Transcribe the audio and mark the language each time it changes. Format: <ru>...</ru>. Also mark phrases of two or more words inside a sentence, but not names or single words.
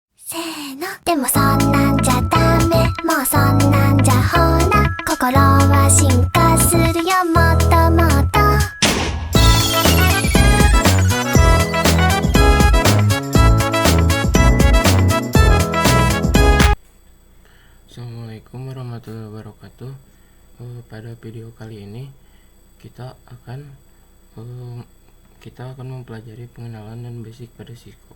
<ja>せーのでもそんなんじゃダメもうそんなんじゃほら心は進化するよもっともっと</ja> <ar>السلام عليكم ورحمة الله وبركاته.</ar> <id>Pada video kali ini kita akan mempelajari pengenalan dan basic pada Cisco.</id>